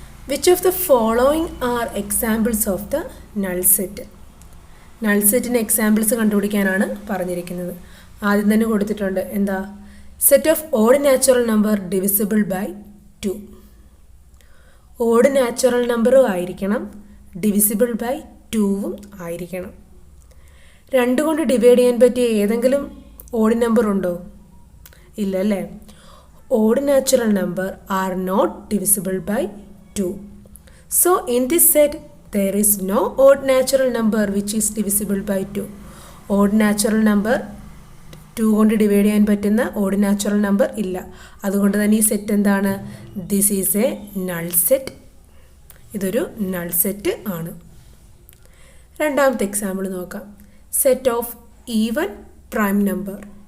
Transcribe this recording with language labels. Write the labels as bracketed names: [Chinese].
[English] Which of the following are examples of the null set? [Malayalam] null സെറ്റിന് examples കണ്ടുപിടിക്കാനാണ് പറഞ്ഞിരിക്കുന്നത്. ആദ്യം തന്നെ കൊടുത്തിട്ടുണ്ട് എന്താ? [English] Set of odd natural number divisible by 2. [Malayalam] Odd natural നമ്പറും ആയിരിക്കണം, ഡിവിസിബിൾ ബൈ 2 ആയിരിക്കണം. 2 കൊണ്ട് ഡിവൈഡ് ചെയ്യാൻ പറ്റിയ ഏതെങ്കിലും ഓഡ് നമ്പർ ഉണ്ടോ? ഇല്ല അല്ലേ? [English] Odd natural number are not divisible by 2. So in this set there is no odd natural number which is divisible by 2. [Malayalam] Odd natural number 2 കൊണ്ട് ഡിവൈഡ് ചെയ്യാൻ പറ്റുന്ന ഓഡ് നാച്ചുറൽ നമ്പർ ഇല്ല. അതുകൊണ്ട് തന്നെ ഈ സെറ്റ് എന്താണ്? [English] This is a null set. [Malayalam] ഇതൊരു null set ആണ്. രണ്ടാമത്തെ എക്സാമ്പിൾ നോക്കാം. [English] Set of even prime number.